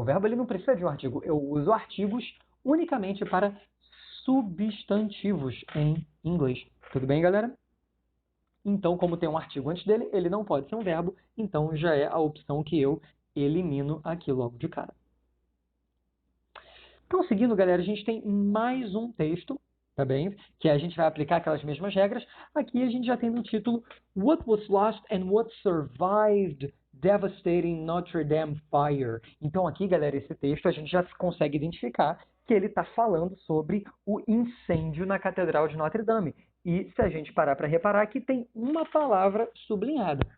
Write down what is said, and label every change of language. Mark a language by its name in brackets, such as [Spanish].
[Portuguese] O verbo ele não precisa de um artigo. Eu uso artigos unicamente para substantivos em inglês. Tudo bem, galera? Então, como tem um artigo antes dele, ele não pode ser um verbo, então já é a opção que eu elimino aqui logo de cara. Então, seguindo, galera, a gente tem mais um texto, tá bem? Que a gente vai aplicar aquelas mesmas regras. Aqui a gente já tem no título [English] What was lost and what survived devastating Notre Dame fire. [Portuguese] Então, aqui, galera, esse texto a gente já consegue identificar que ele está falando sobre o incêndio na Catedral de Notre Dame. E se a gente parar para reparar, aqui tem uma palavra sublinhada.